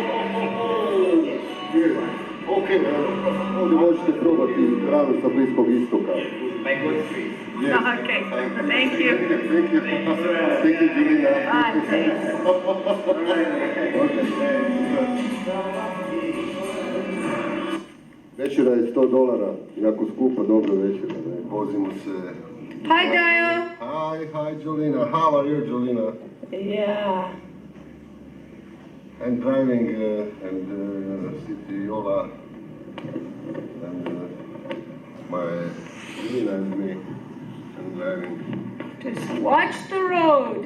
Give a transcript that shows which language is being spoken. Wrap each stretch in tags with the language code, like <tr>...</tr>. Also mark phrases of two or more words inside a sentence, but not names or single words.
<hr>Ovdje možete probati hranu sa Bliskog istoka.</hr> <en>Yes. Okay. Thank you. Thank you. Thank you, Julina. Bye. Thanks.</en> <hr>Večera je $100, jako skupa, dobra večera. Vozimo se.</hr> <en>Hi, Gaio. Hi, Julina. How are you, Julina? Yeah. I'm driving and City Yola and my Julina and me. I'm driving. Just watch the road.</en>